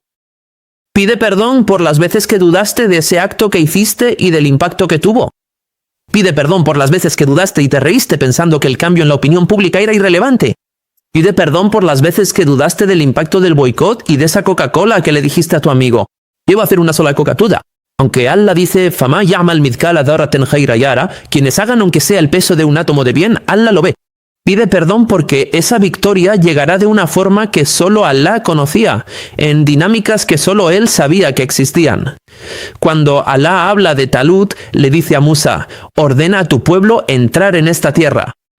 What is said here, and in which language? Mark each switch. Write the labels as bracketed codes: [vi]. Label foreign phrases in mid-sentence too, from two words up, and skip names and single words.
[es] Pide perdón por las veces que dudaste de ese acto que hiciste y del impacto que tuvo. Pide perdón por las veces que dudaste y te reíste pensando que el cambio en la opinión pública era irrelevante. Pide perdón por las veces que dudaste del impacto del boicot y de esa Coca-Cola que le dijiste a tu amigo. Llevo a hacer una sola Coca-Cola. Aunque Allah dice, [ar] «فمن يعمل مثقال ذرة خيرا يره», [es] quienes hagan aunque sea el peso de un átomo de bien, Allah lo ve. Pide perdón porque esa victoria llegará de una forma que solo Alá conocía, en dinámicas que solo Él sabía que existían. Cuando Alá habla de Talut, le dice a Musa, ordena a tu pueblo entrar en esta tierra.